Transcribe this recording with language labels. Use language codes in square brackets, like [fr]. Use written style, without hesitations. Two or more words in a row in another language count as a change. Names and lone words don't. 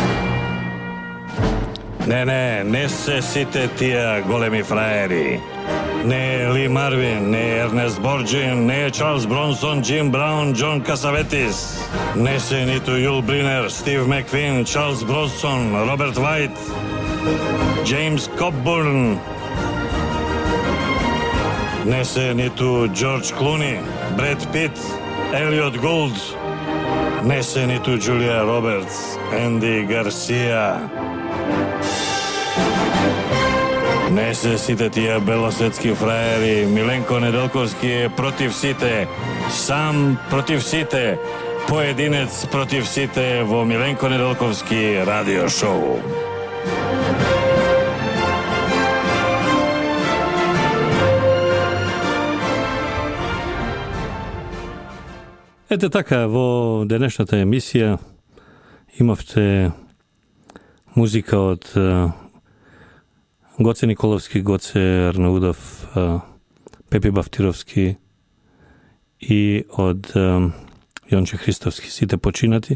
[mk] Не се сите тие големи фраери. ne Lee Marvin, ne Ernest Borgnine, ne Charles Bronson, Jim Brown, John Cassavetes, ne se niti Yul Brynner, Steve McQueen, Charles Bronson, Robert White, James Coburn, ne se niti George Clooney, Brad Pitt, Elliot Gould, ne se niti Julia Roberts, Andy Garcia. Не се сите тија белосветски фраери, Milenko Nedeljkovski е против сите, сам против сите, поединец против сите во Milenko Nedeljkovski radio show. Ете така, во денешната емисија имавте музика од Гоце Николовски, Гоце Арнаудов, Пепи Бафтировски и од Јонче Христовски, сите починати.